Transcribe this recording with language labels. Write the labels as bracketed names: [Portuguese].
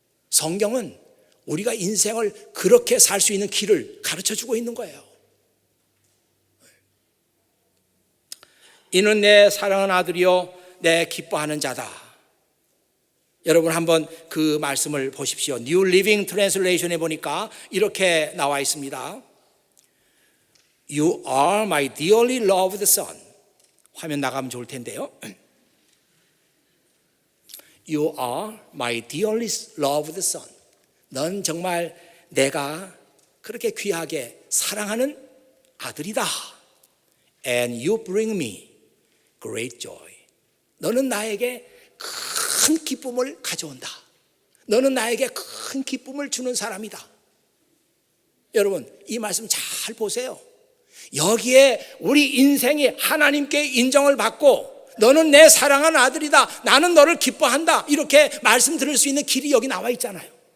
[Korean] 성경은 우리가 인생을 그렇게 살 수 있는 길을 가르쳐주고 있는 거예요. 이는 내 사랑하는 아들이요 내 기뻐하는 자다. 여러분 한번 그 말씀을 보십시오. New Living Translation에 보니까 이렇게 나와 있습니다. [English] You are my dearly loved son. [Korean] 화면 나가면 좋을 텐데요. [English] You are my dearly loved son. [Korean] 넌 정말 내가 그렇게 귀하게 사랑하는 아들이다. [English] And you bring me great joy. [Korean] 너는 나에게 큰 기쁨을 가져온다. 너는 나에게 큰 기쁨을 주는 사람이다. 여러분, 이 말씀 잘 보세요. 여기에 우리 인생이 하나님께 인정을 받고 너는 내 사랑하는 아들이다, 나는 너를 기뻐한다, 이렇게 말씀 들을 수 있는 길이 여기 나와 있잖아요.